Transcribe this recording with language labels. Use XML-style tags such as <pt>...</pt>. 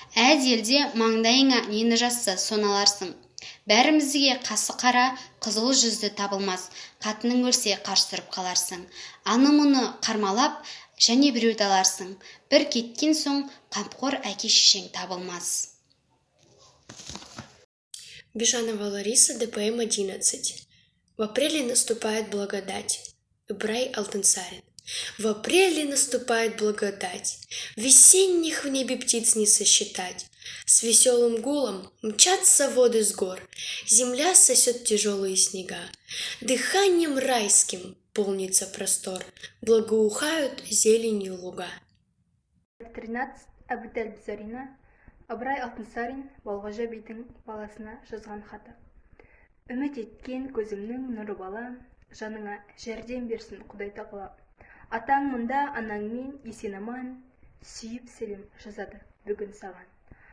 <kk>Әз елде маңдайыңа нені жазса соналарсың. Бәрімізге қасы қара, қызыл жүзді табылмас. Қатының өлсе қарсырып қаларсың. Аны-мұны қармалап, және біреуді аларсың. Бір кеткен соң қамқор әке-шешең табылмас. Бежанова Лариса, ДПМ 11.</kk> <ru>В апреле наступает благодать. Ыбырай Алтынсарин. В апреле наступает благодать. Весенних в небе птиц не сосчитать. С веселым гулом мчатся воды с гор. Земля сосет тяжелые снега. Дыханием райским полнится простор. Благоухают зеленью луга. 13.</ru> <kk>Абуталип Тарина, Ыбырай Алтынсарин, Балғожа бидің баласына жазған хаты. Үміт еткен көзімнің нұры бала, жаныңа жәрдем берсін Құдай тағала. Атаң мұнда, анаңмен есен аман, сүйіп сәлем жазады бүгін саған.</kk>